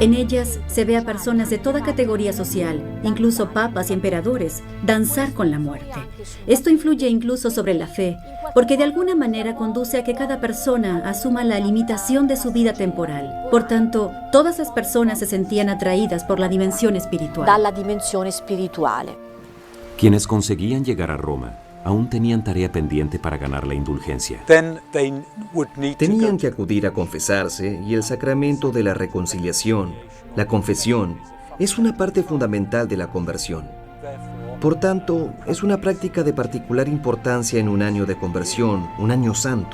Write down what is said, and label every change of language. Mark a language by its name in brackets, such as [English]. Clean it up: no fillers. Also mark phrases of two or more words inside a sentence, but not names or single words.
[Spanish] En ellas se ve a personas de toda categoría social, incluso papas y emperadores, danzar con la muerte. Esto influye incluso sobre la fe, porque de alguna manera conduce a que cada persona asuma la limitación de su vida temporal. Por tanto, todas las personas se sentían atraídas por la dimensión espiritual. [Italian] Dalla dimensione spirituale. [Spanish] Quienes conseguían llegar a Roma aún tenían tarea pendiente para ganar la indulgencia. Tenían que acudir a confesarse y el sacramento de la reconciliación, la confesión, es una parte fundamental de la conversión. Por tanto, es una práctica de particular importancia en un año de conversión, un año santo.